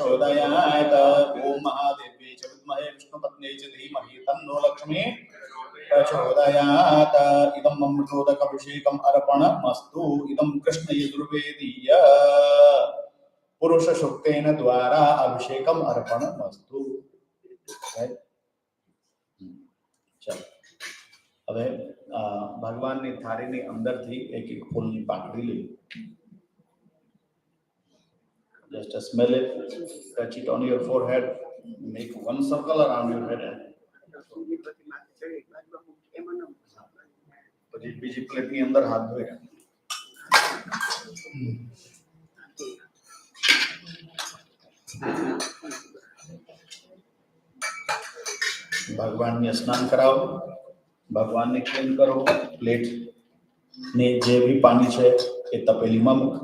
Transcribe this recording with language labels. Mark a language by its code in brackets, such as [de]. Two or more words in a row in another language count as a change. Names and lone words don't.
[sa] प्रचोदयात् ओम महादेव्यै च विद्महे विष्णुपत्न्यै च धीमहि तन्नो लक्ष्मी प्रचोदयात् इदम् अमृतोदकाभिषेकम् अर्पणमस्तु इदं कृष्ण यजुर्वेदीय पुरुष सूक्तेन द्वारा अभिषेकम अर्पणमस्तु. [gu] चलो હવે ભગવાનની થાળીની અંદરથી એક એક ફૂલની પાંખડી લે. [en] Just smell it, touch it on your forehead, make one circle around your head. [gu] પછી બીજી પ્લેટની અંદર હાથ ધોયા. ભગવાનને સ્નાન કરાવો, ભગવાનને ક્લીન કરો, પ્લેટ ને જે બી પાણી છે એ તપેલીમાં મૂકો.